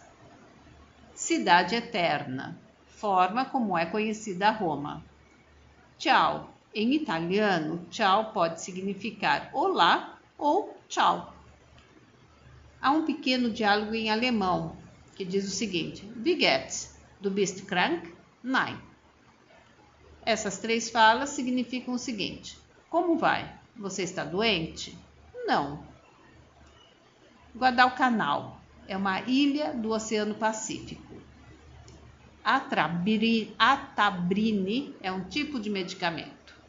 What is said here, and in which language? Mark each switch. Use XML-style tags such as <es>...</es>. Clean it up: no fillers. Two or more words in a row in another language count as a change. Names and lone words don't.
<pt>Cidade Eterna. Forma como é conhecida Roma. Tchau. Em italiano, tchau pode significar olá ou tchau. Há um pequeno diálogo em alemão que diz o seguinte:</pt> <de>Wie geht's? Du bist krank? Nein.</de> <pt>Essas 3 falas significam o seguinte: como vai? Você está doente? Não. Guadalcanal é uma ilha do Oceano Pacífico. Atabrine é um tipo de medicamento.</pt>